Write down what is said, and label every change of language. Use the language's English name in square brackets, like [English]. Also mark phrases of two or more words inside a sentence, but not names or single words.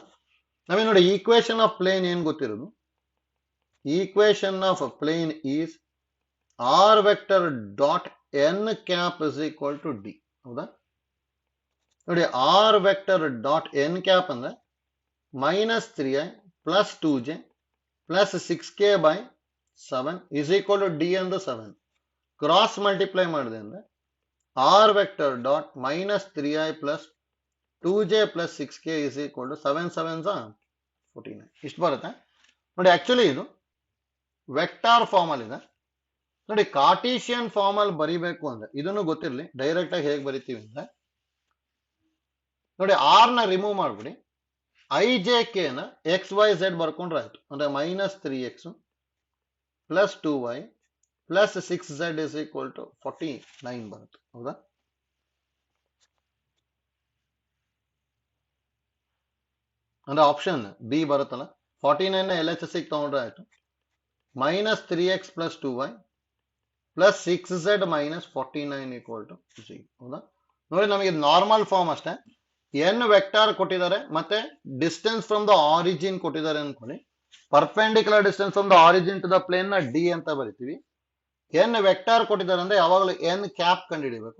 [Kannada] ನಮಗೆ ನೋಡಿ [English] equation of plane [Kannada] ಏನ್ ಗೊತ್ತಿರೋದು, [English] equation of plane is r vector dot n cap is equal to d. [Kannada] ಹೌದಾ? ನೋಡಿ [English] r vector dot n cap ಅಂದ್ರೆ minus 3i plus 2j plus 6k by 7 is equal to d and the 7. Cross multiply [Kannada] ಮಾಡಿದೆ ಅಂದ್ರೆ [English] r vector dot minus 3i plus 2j plus 6k is equal to 7 7s 49. [Kannada] ಇಷ್ಟು ಬರುತ್ತೆ ನೋಡಿ. ಆಕ್ಚುಲಿ ಇದು [English] vector form [Kannada] ಅಲ್ಲಿ ಇದೆ ನೋಡಿ. [English] Cartesian form [Kannada] ಅಲ್ಲಿ ಬರಿಬೇಕು ಅಂದ್ರೆ ಇದನ್ನು ಗೊತ್ತಿರಲಿ, ಡೈರೆಕ್ಟ್ ಆಗಿ ಹೇಗೆ ಬರಿತೀವಿ ಅಂದ್ರೆ ನೋಡಿ, ಆರ್ ನ ರಿಮೂವ್ ಮಾಡ್ಬಿಡಿ, [English] i j k [Kannada] ನ [English] x y z [Kannada] ಬರ್ಕೊಂಡ್ರೆ ಆಯ್ತು. [English] ಅಂದ್ರೆ minus 3x plus 2y plus 6z is equal to 49 [Kannada] ಬರುತ್ತೆ. ಹೌದಾ? ಅಂದ್ರೆ [English] option B [Kannada] ಬರುತ್ತಲ್ಲ, 49 ನ LHS ತಗೊಂಡ್ರೆ ಆಯ್ತು. [English] minus 3x plus 2y plus 6z minus 49 equal to 0. [Kannada] ಹೌದಾ? ನೋಡಿ, ನಮಗೆ [English] normal form [Kannada] ಅಷ್ಟೇ. [English] n vector [Kannada] ಕೊಟ್ಟಿದ್ದಾರೆ ಮತ್ತೆ [English] distance from the origin [Kannada] ಕೊಟ್ಟಿದ್ದಾರೆ ಅನ್ಕೊಳ್ಳಿ. [English] perpendicular distance from the origin to the plane ನ ಡಿ [Kannada] ಅಂತ ಬರಿತೀವಿ. [English] n vector [Kannada] ಕೊಟ್ಟಿದ್ದಾರೆ ಅಂದ್ರೆ ಯಾವಾಗಲೂ [English] n cap [Kannada] ಕಂಡುಹಿಡಿಯಬೇಕು.